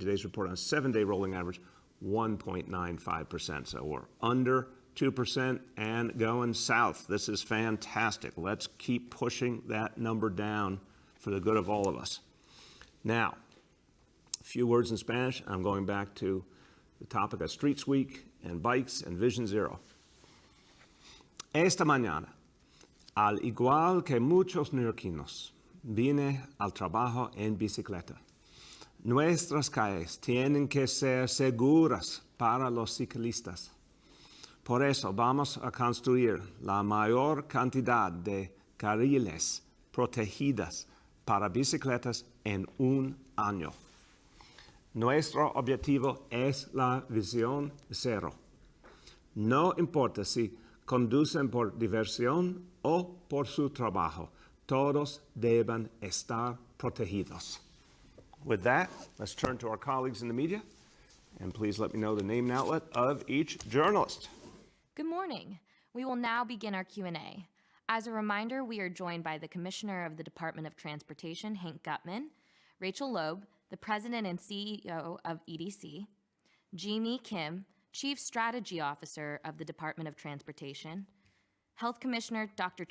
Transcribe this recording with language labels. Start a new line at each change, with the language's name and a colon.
English: Today's report on a 7-day rolling average, 1.95%. So we're under 2% and going south. This is fantastic. Let's keep pushing that number down for the good of all of us. Now, a few words in Spanish. I'm going back to the topic of Streets Week and bikes and Vision Zero.
Spanish: Esta mañana, al igual que muchos neoyorquinos, vine al trabajo en bicicleta. Nuestras calles tienen que ser seguras para los ciclistas. Por eso vamos a construir la mayor cantidad de carriles protegidas para bicicletas en un año. Nuestro objetivo es la visión cero. No importa si conducen por diversión o por su trabajo. Todos deben estar protegidos.
English: With that, let's turn to our colleagues in the media, and please let me know the name and outlet of each journalist. Good morning. We will now begin our Q&A. As a reminder, we are joined by the Commissioner of the Department of Transportation, Hank Gutman, Rachel Loeb, the President and CEO of EDC, Jeannie Kim, Chief Strategy Officer of the Department of Transportation, Health Commissioner Dr.